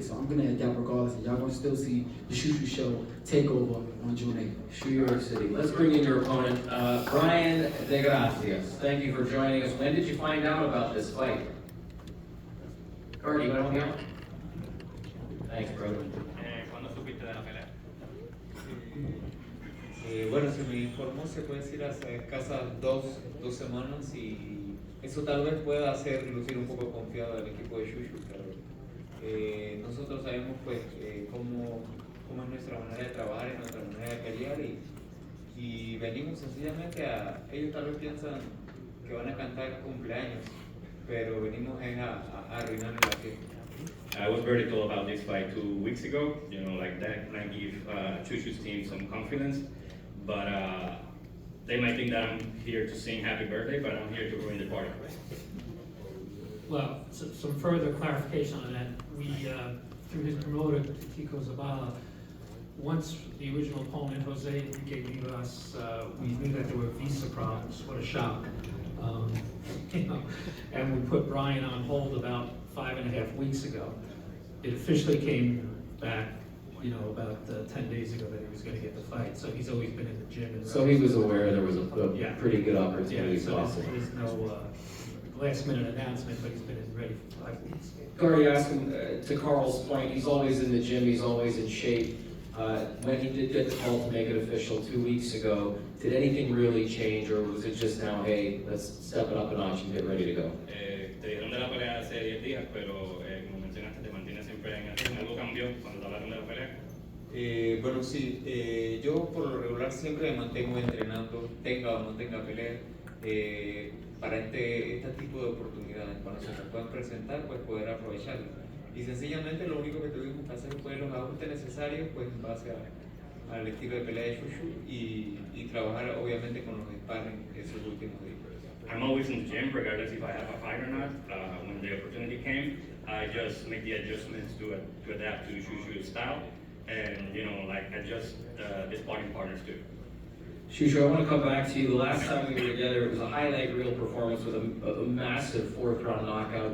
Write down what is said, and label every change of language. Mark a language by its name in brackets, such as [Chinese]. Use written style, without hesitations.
[English] So I'm gonna adapt regardless. And y'all gonna still see the Shoo Shoo Show take over on June 8th. New York City. Let's bring in your opponent, Brian DeGracias. Thank you for joining us. When did you find out about this fight? Cardi, you want to help me out? Thanks, brother. [Spanish] ¿Cuándo supiste de la pelea? Bueno, se me informó, se puede decir, hace escasas dos semanas y eso tal vez pueda hacer lucir un poco confiado al equipo de Shushu, pero nosotros sabemos pues cómo es nuestra manera de trabajar, es nuestra manera de pelear y venimos sencillamente ellos tal vez piensan que van a cantar cumpleaños, pero venimos a arruinar la fiesta. [English] I was very told about this fight 2 weeks ago. You know, like that might give Chushu's team some confidence, but they might think that I'm here to sing happy birthday, but I'm here to ruin the party. Well, some further clarification on that. We, through his promoter, Kiko Zabala, once the original opponent, Jose Enrique Vivas, we knew that there were visa problems. What a shock. You know, and we put Brian on hold about 5.5 weeks ago. It officially came back, you know, about 10 days ago that he was going to get the fight. So he's always been in the gym. And So he was aware there was a pretty good opportunity so possible. there's no last minute announcement, but he's been ready for 5 weeks. Cardi, asking to Carl's point, he's always in the gym, he's always in shape. When he did get the call to make it official 2 weeks ago, did anything really change, or was it just now, hey, let's step it up a notch and get ready to go? [Spanish] Te dijeron de la pelea hace 10 días, pero como mencionaste, te mantienes siempre en acción. ¿Algo cambió cuando te hablaron de la pelea? Bueno, sí, yo por lo regular siempre me mantengo entrenando, tenga o no tenga pelea, para este tipo de oportunidades. Cuando se nos puedan presentar, pues poder aprovecharlo. Y sencillamente lo único que tuvimos que hacer fue los ajustes necesarios, pues en base al estilo de pelea de Shushu y trabajar obviamente con los sparring esos últimos días. [English] I'm always in the gym, regardless if I have a fight or not. When the opportunity came, I just make the adjustments to adapt to Shushu's style, and you know, like adjust the sparring partners too. Shushu, I want to come back to you. The last time we were together, it was a highlight reel performance with a massive fourth round knockout.